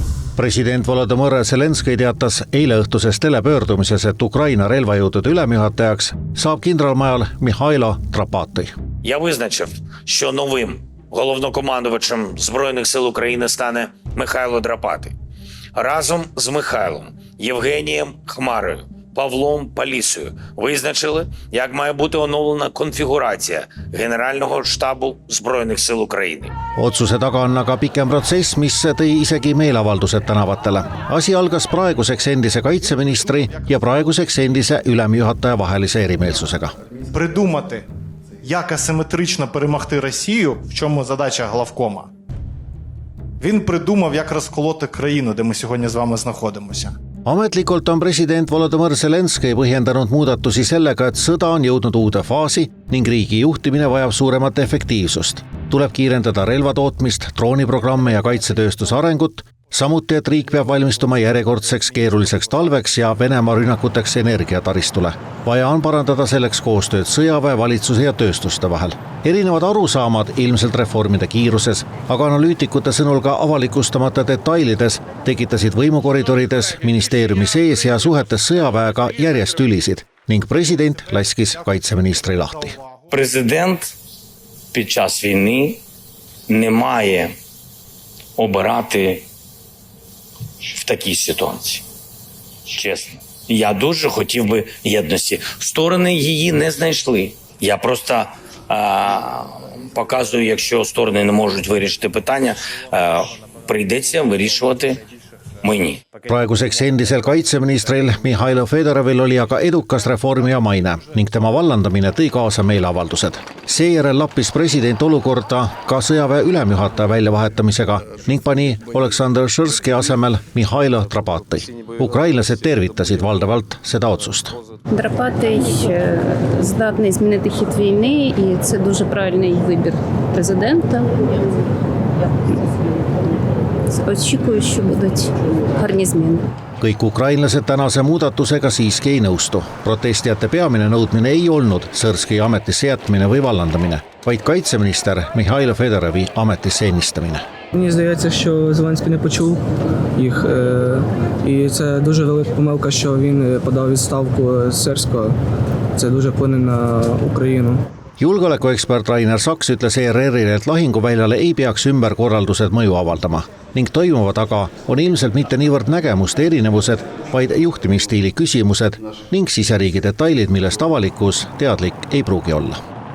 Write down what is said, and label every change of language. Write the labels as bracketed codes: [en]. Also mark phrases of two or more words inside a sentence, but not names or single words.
[et] President Volodymyr Zelenskõi teatas eile õhtuses telepöördumises, et Ukraina relvajõudude ülemjuhatajaks saab kindralmajal Mihhailo Drapatõi. [uk] Я визначив, що новим головнокомандувачем Збройних сил України стане Михайло Драпатий. Разом з Михайлом, Євгенієм Хмарою, Павлом Палісою визначили, як має бути оновлена конфігурація Генерального штабу Збройних сил України. [et] Otsuse taga on aga pikem protsess, mis tõi isegi meelavaldused tänavatele. Asi algas praeguseks endise kaitseministri ja praeguseks endise ülemjuhataja vahelise erimeelsusega. [uk] Придумати, як асиметрично перемогти Росію, в чому задача главкома. Він придумав, як розколоти країну, де ми сьогодні з вами знаходимося. [et] Ametlikult on president Volodymyr Zelenskõi põhjendanud muudatusi sellega, et sõda on jõudnud uude faasi ning riigi juhtimine vajab suuremat efektiivsust. Tuleb kiirendada relvatootmist, drooniprogramme ja kaitsetööstuse arengut, samuti, et riik peab valmistuma järjekordseks keeruliseks talveks ja Venemaa rünnakuteks energiataristule. Vaja on parandada selleks koostööd sõjaväe, valitsuse ja tööstuste vahel. Erinevad arusaamad ilmselt reformide kiiruses, aga analüütikute sõnul ka avalikustamata detailides tekitasid võimukoridorides, ministeeriumi sees ja suhetes sõjaväega järjest ülisid ning president laskis kaitseministri lahti. [uk] Президент під час війни не має обирати в такій ситуації. Чесно. Я дуже хотів би єдності. Сторони її не знайшли. Я просто показую, якщо сторони не можуть вирішити питання, прийдеться вирішувати мені. [et] Praeguseks endisel kaitseministril Mihhailo Fedorovil oli aga edukas reformija maine ning tema vallandamine tõi kaasa meeleavaldused. Seejärel lappis president olukorda ka sõjaväe ülemjuhataja väljavahetamisega ning pani Oleksandr Šõrski asemel Mihhailo Drapatõi. Ukrainlased tervitasid valdavalt seda otsust. [uk] Драпатий здатний змінити хід війни, і це дуже правильний вибір президента. Очікую, що будуть гарні зміни. [et] Kõik ukrainlased tänase muudatusega siiski ei nõustu. Protestijate peamine nõudmine ei olnud Šõrski ametisse jätmine või vallandamine, vaid kaitseminister Mihhailo Fedorovi ametisse ennistamine. [uk] Мені здається, що Зеленський не почув їх, і це дуже велика помилка, що він подав відставку з Шõrskого. Це дуже вплине на Україну. [et] Julgeolekuekspert Rainer Saks ütles ERR-ile, et lahinguväljale ei peaks ümberkorraldused mõju avaldama ning toimuva taga on ilmselt mitte niivõrd nägemuste erinevused, vaid juhtimisstiili küsimused ning siseriigi detailid, millest avalikkus teadlik ei pruugi olla.